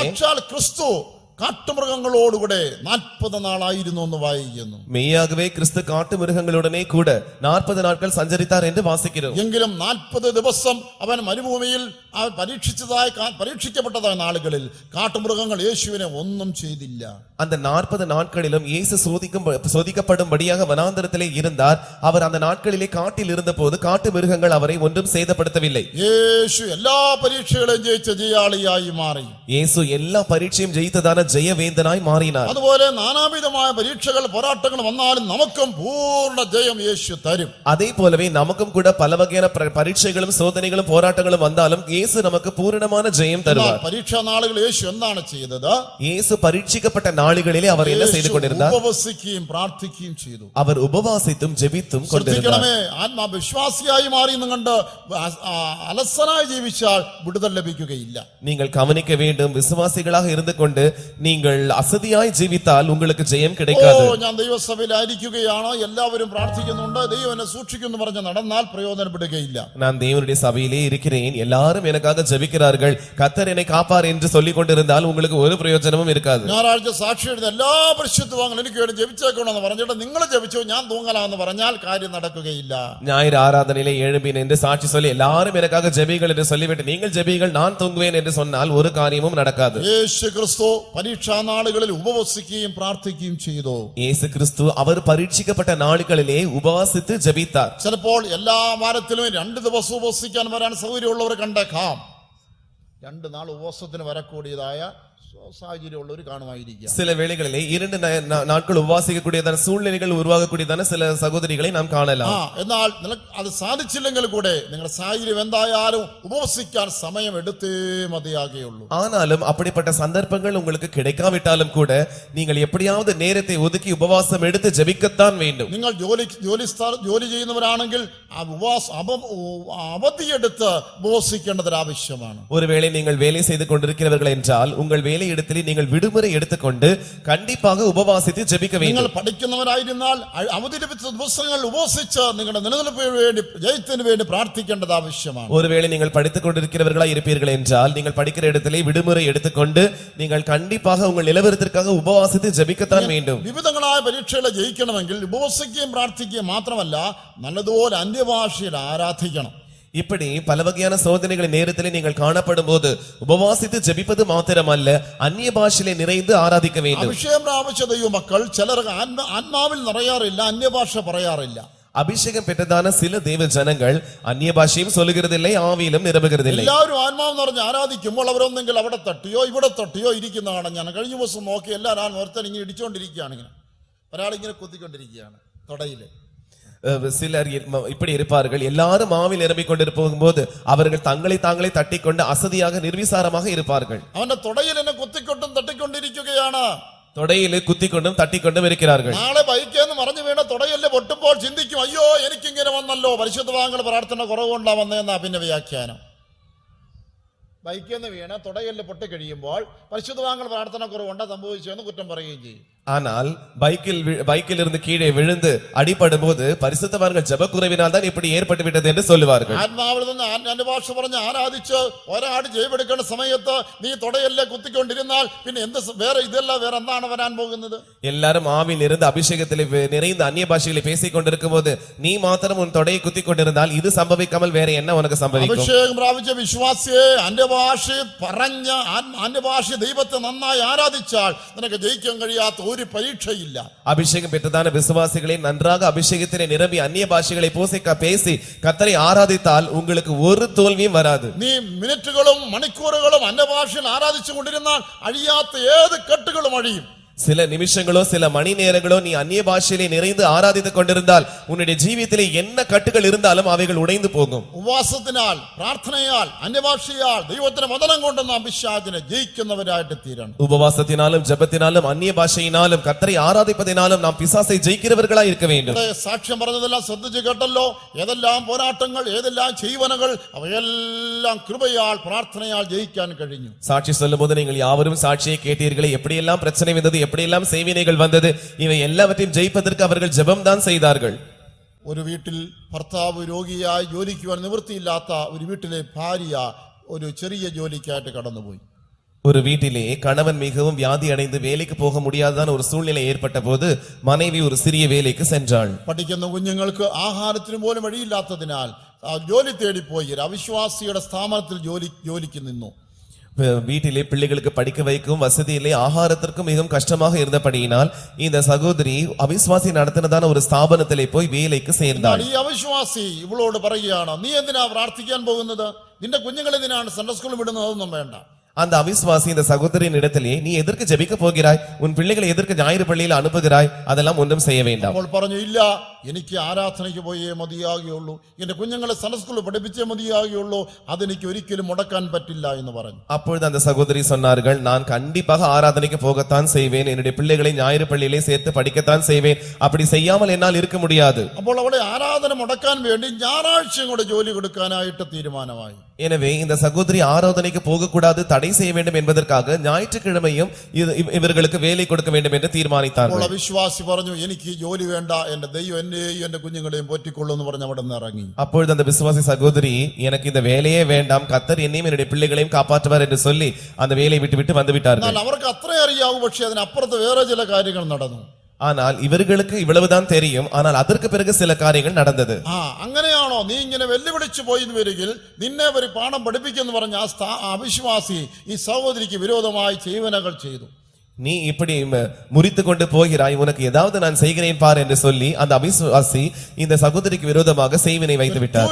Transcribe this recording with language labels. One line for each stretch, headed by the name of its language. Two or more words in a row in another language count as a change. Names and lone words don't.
Malayalam: സാക്ഷാൽ ക്രിസ്തു കാട്ടുമൃഗങ്ങളോടുകൂടെ 40 നാളായിരുന്നു എന്ന് വായിക്കുന്നു.
Tamil: மெய்யாகவே கிறிஸ்து காட்டு மிருகங்களுடனே கூட 40 நாட்கள் சஞ்சரித்தார் என்று வாசிக்கிறோம்.
Malayalam: എങ്കിലും 40 ദിവസം അവൻ മരുഭൂമിയിൽ പരീക്ഷിക്കപ്പെട്ടതായ നാളുകളിൽ കാട്ടുമൃഗങ്ങൾ യേശുവിനെ ഒന്നും ചെയ്തില്ല.
Tamil: அந்த 40 நாட்களிலும் இயேசு சோதிக்கப்படும்படியாக வனாந்தரத்திலே இருந்தார். அவர் அந்த நாட்களிலே காட்டில் இருந்தபோது காட்டு மிருகங்கள் அவரை ஒன்றும் சேதப்படுத்தவில்லை.
Malayalam: യേശു എല്ലാ പരീക്ഷകളെയും ജയിച്ച ജയാളിയായി മാറി.
Tamil: இயேசு எல்லா பரீட்சையும் ஜெயித்ததான ஜெயவேந்தனாய் மாறினார்.
Malayalam: അതുപോലെ നാനാവിധമായ പരീക്ഷകൾ പോരാട്ടങ്ങൾ വന്നാലും നമുക്കും പൂർണ്ണ ജയം യേശു തരും.
Tamil: அதே போலவே நமக்கும் கூட பல வகையான பரீட்சைகளும் சோதனைகளும் போராட்டங்களும் வந்தாலும் இயேசு நமக்கு பூரணமான ஜெயம் தருவார்.
Malayalam: പരീക്ഷാ നാളുകളിൽ യേശു എന്താണ് ചെയ്തത്?
Tamil: இயேசு பரீட்சிக்கப்பட்ட நாளிகளிலே அவர் என்ன செய்து கொண்டிருந்தார்?
Malayalam: ഉപവസിക്കുകയും പ്രാർത്ഥിക്കുകയും ചെയ്തു.
Tamil: அவர் உபவாசித்தும் ஜெபித்தும் கொண்டிருந்தார்.
Malayalam: ആത്മാവിശ്വാസിയായി മാറി എന്ന് കണ്ട് അലസനായി ജീവിച്ചാൽ വിടുതൽ ലഭിക്കുകയില്ല.
Tamil: நீங்கள் கவனிக்க வேண்டும், விசுவாசிகளாக இருந்து கொண்டு நீங்கள் அசதியாய் ஜீவித்தால் உங்களுக்கு ஜெயம் கிடைக்காது.
Malayalam: ഞാൻ ദൈവസഭയിലായിരിക്കുകയാണോ, എല്ലാവരും പ്രാർത്ഥിക്കുന്നുണ്ട്, ദൈവം എന്നെ സൂക്ഷിക്കുന്നു പറഞ്ഞ് നടന്നാൽ പ്രയോജനപ്പെടുകയില്ല.
Tamil: நான் தேவனுடைய சபையிலே இருக்கிறேன், எல்லாரும் எனக்காக ஜெபிக்கிறார்கள், கர்த்தர் என்னை காப்பார் என்று சொல்லிக் கொண்டிருந்தால் உங்களுக்கு ஒரு பிரயோஜனமும் இருக்காது.
Malayalam: ഞായറാഴ്ച സാക്ഷി എഴുതുന്ന എല്ലാ പരിശുദ്ധവാങ്ങളും എനിക്ക് വേണ്ടി ജപിച്ചേക്കണമെന്ന് പറഞ്ഞിട്ട് നിങ്ങൾ ജപിച്ചോ ഞാൻ തൂങ്ങലാമെന്ന് പറഞ്ഞാൽ കാര്യം നടക്കുകയില്ല.
Tamil: ஞாயிறு ஆராதனையிலே எழும்பினேன் என்று சாட்சி சொல்லி எல்லாரும் எனக்காக ஜெபிகள் என்று சொல்லிவிட்டு நீங்கள் ஜெபிகள் நான் தூங்குவேன் என்று சொன்னால் ஒரு காரியமும் நடக்காது.
Malayalam: യേശു ക്രിസ്തു പരീക്ഷാ നാളുകളിൽ ഉപവസിക്കുകയും പ്രാർത്ഥിക്കുകയും ചെയ്തു.
Tamil: இயேசு கிறிஸ்து அவர் பரீட்சிக்கப்பட்ட நாட்களிலே உபவாசித்து ஜெபித்தார்.
Malayalam: ചിലപ്പോൾ എല്ലാ വാരത്തിലും 2 ദിവസം ഉപവസിക്കാൻ വരാൻ സൗകര്യമുള്ളവർ കണ്ടേക്കാം. 2 നാൾ ഉപവാസത്തിന് വരக்கூடிയതായ സാഹചര്യമുള്ളവർ കാണുമായിരിക്കാം.
Tamil: சில வேளைகளிலே 2 நாட்கள் உபவாசிக்கக்கூடியதான சூழ்நிலைகள் உருவாகக்கூடியதான சில சகோதரிகளை நாம் காணலாம்.
Malayalam: എന്നാൽ അത് സാധിച്ചില്ലെങ്കിൽ കൂടെ നിങ്ങളുടെ സാഹചര്യം എന്തായാലും ഉപവസിക്കാൻ സമയം എടുത്തേ മതിയാകുകയുള്ളൂ.
Tamil: ஆனாலும் அப்படிப்பட்ட சந்தர்ப்பங்கள் உங்களுக்கு கிடைக்காவிட்டாலும் கூட நீங்கள் எப்படியாவது நேரத்தை ஒதுக்கி உபவாசம் எடுத்து ஜெபிக்கத்தான் வேண்டும்.
Malayalam: നിങ്ങൾ ജോലി ചെയ്യുന്നവരാണെങ്കിൽ അവധിയെടുത്ത് ഉപവസിക്കേണ്ടത് ആവശ്യമാണ്.
Tamil: ஒருவேளை நீங்கள் வேலை செய்து கொண்டிருக்கிறவர்கள் என்றால் உங்கள் வேலை இடத்திலே நீங்கள் விடுமுறை எடுத்துக்கொண்டு கண்டிப்பாக உபவாசித்து ஜெபிக்க வேண்டும்.
Malayalam: നിങ്ങൾ പഠിക്കുന്നവരായിരുന്നാൽ അവധി ലഭിച്ച ദിവസങ്ങൾ ഉപവസിച്ച് നിങ്ങളുടെ നിലനിൽപ്പിന് വേണ്ടി ജയത്തിന് വേണ്ടി പ്രാർത്ഥിക്കേണ്ടത് ആവശ്യമാണ്.
Tamil: ஒருவேளை நீங்கள் படித்துக் கொண்டிருக்கிறவர்களாய் இருப்பீர்கள் என்றால் நீங்கள் படிக்கிற இடத்திலே விடுமுறை எடுத்துக்கொண்டு நீங்கள் கண்டிப்பாக உங்கள் நிலவரத்திற்காக உபவாசித்து ஜெபிக்கத்தான் வேண்டும்.
Malayalam: വിവിധങ്ങളായ പരീക്ഷകളെ ജയിക്കണമെങ്കിൽ ഉപവസിക്കുകയും പ്രാർത്ഥിക്കുകയും മാത്രമല്ല നല്ലതുപോലെ അന്യഭാഷയിൽ ആരാധിക്കണം.
Tamil: இப்படி பல வகையான சோதனைகளின் நேரத்திலே நீங்கள் காணப்படும் போது உபவாசித்து ஜெபிப்பது மாத்திரமல்ல, அந்நிய பாஷையிலே நிறைந்து ஆராதிக்க வேண்டும்.
Malayalam: അഭിഷേകം പ്രാപിച്ച ദൈവമക്കൾ ചിലർക്ക് ആത്മാവിൽ നിറയാറില്ല, അന്യഭാഷ പറയാറില്ല.
Tamil: அபிஷேகம் பெற்றதான சில தேவ ஜனங்கள் அந்நிய பாஷையும் சொல்லுகிறதில்லை, ஆவியிலும் நிரம்புகிறதில்லை.
Malayalam: എല്ലാവരും ആത്മാവ് നിറഞ്ഞ് ആരാധിക്കുമ്പോൾ അവരൊന്നെങ്കിൽ അവിടെ തട്ടിയോ ഇവിടെ തട്ടിയോ ഇരിക്കുന്നതാണ്. ഞാൻ കഴിഞ്ഞ ദിവസം നോക്കി എല്ലാവരും ഒരുത്തൻ ഇങ്ങനെ ഇടിച്ചുകൊണ്ടിരിക്കുകയാണ്, ഇങ്ങനെ ഒരാളിങ്ങനെ കുത്തിക്കൊണ്ടിരിക്കുകയാണ് തൊടയില്.
Tamil: சிலர் இப்படி இருப்பார்கள், எல்லாரும் ஆவியில் நிரம்பிக் கொண்டிருக்கும் போது அவர்கள் தங்களை தாங்களே தட்டிக்கொண்டு அசதியாக நிர்விசாரமாக இருப்பார்கள்.
Malayalam: അവന്റെ തൊടയിൽ എന്നെ കുത്തിക്കൊണ്ടും തട്ടിക്കൊണ്ടിരിക്കുകയാണ്,
Tamil: தொடையிலே குத்திக்கொண்டும் தட்டிக்கொண்டும் இருக்கிறார்கள்.
Malayalam: നാളെ ബൈക്കേന്ന് മറിഞ്ഞു വീണ തൊടയല്ലേ പൊട്ടുമ്പോൾ ചിന്തിക്കും, അയ്യോ എനിക്കിങ്ങനെ വന്നല്ലോ, പരിശുദ്ധവാങ്ങൾ പ്രാർത്ഥന കുറവുകൊണ്ടാ വന്നതെന്നാ പിന്നെ വ്യാഖ്യാനം. ബൈക്കേന്ന് വീണ തൊടയല്ലേ പൊട്ടിക്കഴിയുമ്പോൾ പരിശുദ്ധവാങ്ങൾ പ്രാർത്ഥന കുറവുകൊണ്ടാ സംഭവിച്ചെന്ന് കുറ്റം പറയുകയും ചെയ്യും.
Tamil: ஆனால் பைக்கில் இருந்து கீழே விழுந்து அடிபடும் போது பரிசுத்தவான்கள் ஜெபக்குறைவினால் தான் இப்படி ஏற்பட்டு விட்டது என்று சொல்லுவார்கள்.
Malayalam: ആത്മാവിൽ നിന്ന് അന്യഭാഷ പറഞ്ഞ് ആരാധിച്ച് ഒരാട് ജയമെടുക്കുന്ന സമയത്ത് നീ തുടയല്ലേ കുത്തിക്കൊണ്ടിരുന്നാൽ പിന്നെ എന്ത് വേറെ ഇതല്ല വേറെ എന്താണ് വരാൻ പോകുന്നത്?
Tamil: எல்லாரும் ஆவியில் இருந்து அபிஷேகத்திலே நிறைந்த அந்நிய பாஷைகளை பேசிக் கொண்டிருக்கும் போது நீ மாத்திரம் உன் தொடையை குத்தி கொண்டிருந்தால் இது சம்பவிக்காமல் வேற என்ன உனக்கு சம்பவிக்கும்?
Malayalam: അഭിഷേകം പ്രാപിച്ച വിശ്വാസിയെ അന്യഭാഷ പറഞ്ഞ അന്യഭാഷ ദൈവത്തെ നന്നായി ആരാധിച്ചാൽ നിനക്ക് ജയിക്കാൻ കഴിയാത്ത ഒരു പരീക്ഷയില്ല.
Tamil: அபிஷேகம் பெற்றதான விசுவாசிகளை நன்றாக அபிஷேகத்திலே நிரம்பி அந்நிய பாஷைகளை பேசி கர்த்தரை ஆராதித்தால் உங்களுக்கு ஒரு தோல்வியும் வராது.
Malayalam: നീ മിനിറ്റുകളും മണിക്കൂറുകളും അന്യഭാഷയിൽ ആരാധിച്ചു കൊണ്ടിരുന്നാൽ അഴിയാത്ത ഏത് കെട്ടുകളും അഴിയും.
Tamil: சில நிமிஷங்களோ சில மணி நேரங்களோ நீ அந்நிய பாஷையிலே நிறைந்து ஆராதித்துக் கொண்டிருந்தால் உன்னுடைய ஜீவியத்திலே என்ன கட்டுகள் இருந்தாலும் அவைகள் உடைந்து போகும்.
Malayalam: ഉപവാസത്തിനാൽ പ്രാർത്ഥനയാൽ അന്യഭാഷയാൽ ദൈവത്തിന്റെ വചനം കൊണ്ട് നാം പിശാചിനെ ജയിക്കുന്നവരായിട്ട് തീരണം.
Tamil: உபவாசத்தினாலும் ஜெபத்தினாலும் அந்நிய பாஷையினாலும் கர்த்தரை ஆராதிப்பதினாலும் நாம் பிசாசை ஜெயிக்கிறவர்களாய் இருக்க வேண்டும்.
Malayalam: സാക്ഷ്യം പറഞ്ഞതെല്ലാം ശ്രദ്ധിച്ചു കേട്ടല്ലോ. ഏതെല്ലാം പോരാട്ടങ്ങൾ ഏതെല്ലാം ചെയ്വനകൾ അവയെല്ലാം കൃപയാൽ പ്രാർത്ഥനയാൽ ജയിക്കാൻ കഴിഞ്ഞു.
Tamil: சாட்சி சொல்லும்போது நீங்கள் யாவரும் சாட்சியை கேட்டீர்களே, எப்படியெல்லாம் பிரச்சனை வந்தது, எப்படியெல்லாம் செய்வினைகள் வந்தது, இவை எல்லாவற்றையும் ஜெயிப்பதற்கு அவர்கள் ஜெபம் தான் செய்தார்கள்.
Malayalam: ഒരു വീട്ടിൽ ഭർത്താവ് രോഗിയായി ജോലിക്കുവാൻ നിവൃത്തിയില്ലാത്ത ഒരു വീട്ടിലെ ഭാര്യ ഒരു ചെറിയ ജോലിക്കായിട്ട് കടന്നുപോയി.
Tamil: ஒரு வீட்டிலே கணவன் மிகவும் வியாதி அடைந்து வேலைக்கு போக முடியாததான ஒரு சூழ்நிலை ஏற்பட்ட போது மனைவி ஒரு சிறிய வேலைக்கு சென்றாள்.
Malayalam: പഠിക്കുന്ന കുഞ്ഞുങ്ങൾക്ക് ആഹാരത്തിന് പോലും വഴിയില്ലാത്തതിനാൽ ജോലി തേടിപ്പോയി ഒരു അവിശ്വാസിയുടെ സ്ഥാപനത്തിൽ ജോലിക്ക് നിന്നു.
Tamil: வீட்டிலே பிள்ளைகளுக்கு படிக்க வைக்கும் வசதியிலே ஆகாரத்திற்கும் மிகவும் கஷ்டமாக இருந்தபடியினால் இந்த சகோதரி அவிசுவாசி நடத்தினதான ஒரு ஸ்தாபனத்திலே போய் வேலைக்கு சேர்ந்தாள்.
Malayalam: ഈ അവിശ്വാസി ഇവളോട് പറയുകയാണ്, നീ എന്തിനാ പ്രാർത്ഥിക്കാൻ പോകുന്നത്? നിന്റെ കുഞ്ഞുങ്ങൾ എന്തിനാണ്
English: Sunday school
Malayalam: വിടുന്നതൊന്നും വേണ്ട.
Tamil: அந்த அவிசுவாசி இந்த சகோதரியின் இடத்திலே நீ எதற்கு ஜெபிக்க போகிறாய், உன் பிள்ளைகளை எதற்கு ஞாயிறு பள்ளியில் அனுப்புகிறாய், அதெல்லாம் ஒன்றும் செய்ய வேண்டாம்.
Malayalam: അവൾ പറഞ്ഞു, ഇല്ല, എനിക്ക് ആരാധനയ്ക്ക് പോയേ മതിയാകുകയുള്ളൂ, എന്റെ കുഞ്ഞുങ്ങളെ
English: Sunday school
Malayalam: പഠിപ്പിച്ചേ മതിയാകുകയുള്ളൂ, അതെനിക്ക് ഒരിക്കലും മുടക്കാൻ പറ്റില്ല എന്ന് പറഞ്ഞു.
Tamil: அப்பொழுது அந்த சகோதரி சொன்னார்கள், நான் கண்டிப்பாக ஆராதனைக்கு போகத்தான் செய்வேன், என்னுடைய பிள்ளைகளை ஞாயிறு பள்ளியிலே சேர்த்து படிக்கத்தான் செய்வேன், அப்படி செய்யாமல் என்னால் இருக்க முடியாது.
Malayalam: അപ്പോൾ അവളെ ആരാധന മുടക്കാൻ വേണ്ടി ഞായറാഴ്ചയും കൂടെ ജോലി കൊടുക്കാനായിട്ട് തീരുമാനമായി.
Tamil: எனவே இந்த சகோதரி ஆராதனைக்கு போகக்கூடாது, தடை செய்ய வேண்டும் என்பதற்காக ஞாயிற்றுக்கிழமையும் இவர்களுக்கு வேலை கொடுக்க வேண்டும் என்று தீர்மானித்தார்கள்.
Malayalam: വിശ്വാസി പറഞ്ഞു, എനിക്ക് ജോലി വേണ്ട, എന്റെ ദൈവം എന്നെയും എന്റെ കുഞ്ഞുങ്ങളെയും പോറ്റിക്കൊള്ളൂ എന്ന് പറഞ്ഞ് അവിടെ നിന്ന് ഇറങ്ങി.
Tamil: அப்பொழுது அந்த விசுவாசி சகோதரி, எனக்கு இந்த வேலையே வேண்டாம், கர்த்தர் என்னையும் என்னுடைய பிள்ளைகளையும் காப்பாற்றுவார் என்று சொல்லி அந்த வேலையை விட்டு வந்து விட்டார்கள்.
Malayalam: അവർക്ക് അത്രേ അറിയാവൂ, പക്ഷേ അതിനപ്പുറത്ത് വേറെ ചില കാര്യങ്ങൾ നടന്നു.
Tamil: ஆனால் இவர்களுக்கு இவ்வளவுதான் தெரியும், ஆனால் அதற்கு பிறகு சில காரியங்கள் நடந்தது.
Malayalam: അങ്ങനെയാണോ നീ ഇങ്ങനെ വെല്ലുവിളിച്ചു പോയി വരികിൽ നിന്നെ ഒരു പാഠം പഠിപ്പിക്കുന്നു പറഞ്ഞ ആ അവിശ്വാസി ഈ സഹോദരിക്ക് വിരോധമായി ചെയ്വനകൾ ചെയ്തു.
Tamil: நீ இப்படி முறித்து கொண்டு போகிறாய், உனக்கு ஏதாவது நான் செய்கிறேன் பார் என்று சொல்லி அந்த அவிசுவாசி இந்த சகோதரிக்கு விரோதமாக செய்வினை வைத்து விட்டார்.